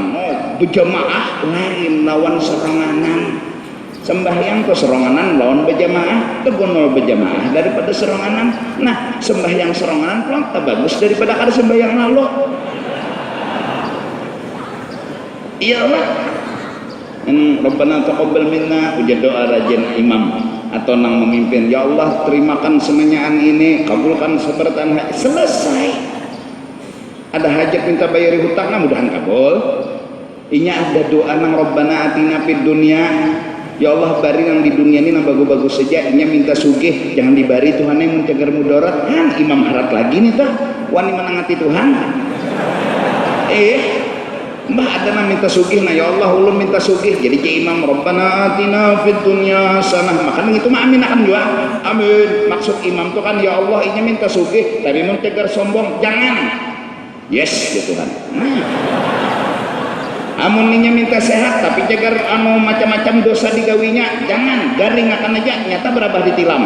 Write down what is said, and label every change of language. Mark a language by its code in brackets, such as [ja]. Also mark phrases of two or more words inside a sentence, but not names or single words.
[bjn] Berjamaah lain lawan seranganan. Sembahyang ke seronganan lawan berjamaah, tegunul berjamaah daripada seronganan. Nah, sembahyang seronganan pulang tak bagus daripada kada sembahyang lalu. Iyalah. [ar] ربنا تقبل منا, [bjn] ujar doa rajin imam atau nang memimpin. Ya Allah, terimakan semenyaan ini, kabulkan seberatan hajat. Selesai. Ada hajat minta bayari hutang, nah mudahan kabul. Inya ada doa nang [ar] ربنا آتنا في الدنيا. [bjn] Ya Allah, bari nang di dunia ini nang bagus-bagus saja. Inya minta sugih, jangan dibari Tuhan yang mencegar mudarat. Han imam harat lagi nih tah. Wani menangati Tuhan. Mbah ada nang minta sugih, nah ya Allah ulun minta sugih jadi ke imam [ar] ربنا آتنا في الدنيا حسنة, [bjn] makanya itu mah amin akan juga amin. Maksud imam tuh kan ya Allah ini minta sugih tapi mencegar sombong, jangan. Yes ya Tuhan. Amun ninya minta sehat tapi cegar anu macam-macam dosa digawinya, jangan. Garing akan aja nyata berabah ditilam.